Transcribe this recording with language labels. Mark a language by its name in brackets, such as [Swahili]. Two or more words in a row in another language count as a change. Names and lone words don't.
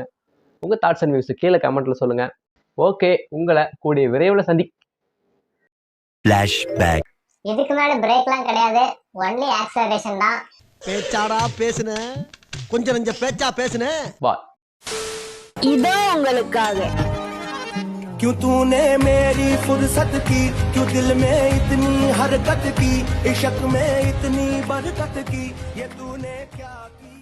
[Tamil] உங்கள் [English] thoughts and views [Tamil] கீழே கமெண்ட்ல சொல்லுங்க. ஓகே, உங்களை கூடிய விரைவில் இதுக்கு மேல பிரேக்லாம் கிடையாது, [English] only acceleration [Tamil] தான். பேச்சாடா பேசுன, கொஞ்சம் நெஞ்ச பேச்சா பேசுன. பாய். இதோ உங்களுக்காக. [Hindi] क्यों तूने मेरी फुर्सत की, क्यों दिल में इतनी हरकत की, इश्क में इतनी बरकत की, ये तूने क्या